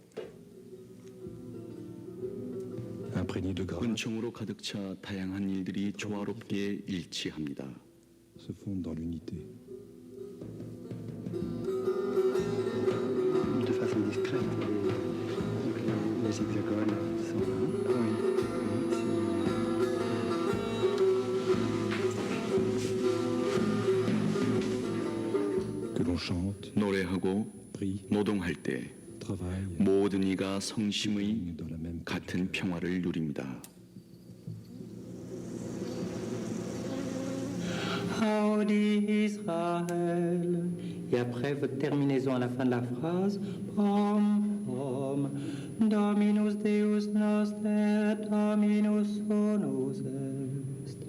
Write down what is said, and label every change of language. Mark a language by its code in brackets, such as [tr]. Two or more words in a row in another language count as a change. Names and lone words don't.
[fr] imprégné de grâce, [ko] 은총으로 가득 차 다양한 일들이 조화롭게 일치합니다. [fr] se fondent dans l'unité. De façon discrète. Donc les hexagones sont là. Oui. Que l'on chante, [ko] 노래하고 [fr] prie, [ko] 노동할 때 [fr] travaille, [ko] 모든 이가 성심의 [fr] dans la même [ko] 같은 평화를 누립니다. [la] Audi Israël. [fr] Et après votre terminaison à la fin de la phrase, Pom, pom, [la] Dominus Deus noster, Dominus sonus est.